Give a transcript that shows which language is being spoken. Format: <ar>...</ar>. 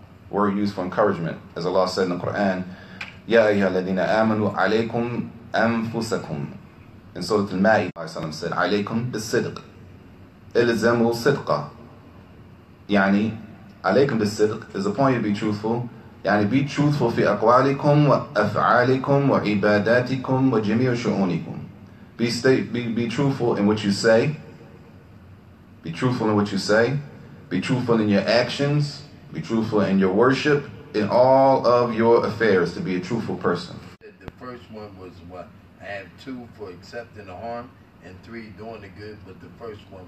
<en>Word used for encouragement. As Allah said in the Quran,</en> <ar>يَا أَيُّهَا الَّذِينَ آمَنُوا عَلَيْكُمْ أَنفُسَكُمْ.</ar> <en>And Surah Al-Ma'idah said,</en> <ar>عَلَيْكُمْ بِالصِّدْقِ إِلْزَمُوا صِدْقًا. يعني, عَلَيْكُمْ بِالصِّدْقِ</ar> <en>is upon you to be truthful.</en> <ar>يعني,</ar> <en>be truthful</en> <ar>في أقوالكم وأفعالكم وعباداتكم وجميع شؤونكم.</ar> <en>Be truthful in what you say. Be truthful in what you say. Be truthful in your actions. Be truthful in your worship. in all of your affairs, to be a truthful person. The first one was what? I have 2 for accepting the harm and 3 doing the good, but the first one.</en>